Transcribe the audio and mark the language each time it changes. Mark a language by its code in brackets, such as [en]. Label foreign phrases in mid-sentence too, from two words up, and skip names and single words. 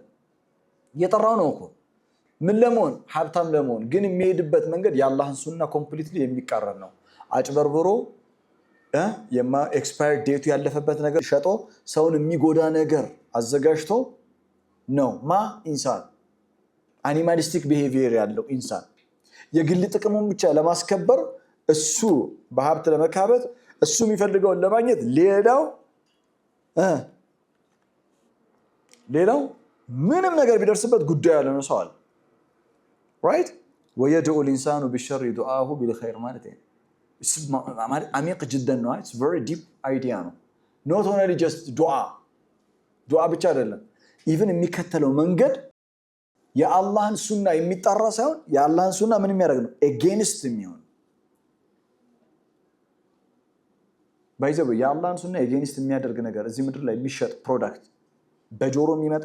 [am] እየጠራው ነው እኮ ምን ለመሆን ሀብታም ለመሆን። ግን የሚሄድበት መንገድ የአላህን ሱና ኮምፕሊትሊ የሚቃረን ነው። አጭበርብሮ [en] expire date [am] ያለፈበት ነገር ሸጦ ሰውን የሚጎዳ ነገር አዘጋጅቶ ነው ኢንሳን [en] animalistic behavior [am] ያለው ኢንሳን የግል ጥቅሙን ብቻ ለማስከበር እሱ በሀብት ለመካበት እሱ የሚፈልገውን ለማግኘት ሌላው ምንም ነገር ቢደርስበት ጉዳይ ያለ ነው ሰው አለ። ራይት [ar] ويدع الانسان بالشر دعاءه بالخير [am] ማለት ነው። [ar] عميق جدا [am] ነው። [en] it's very deep idea [am] ነው። [en] not only just [am] ዱዓ ብቻ አይደለም። even የሚከተለው መንገድ የአላህን ሱና የሚጣራ ሳይሆን የአላህን ሱና ምን የሚያደርግ ነው against የሚሆን ባይዘው የአላህን ሱና against የሚያደርግ ነገር እዚህ ምድር ላይ የሚሸጥ ፕሮዳክት በጆሮ የሚመጣ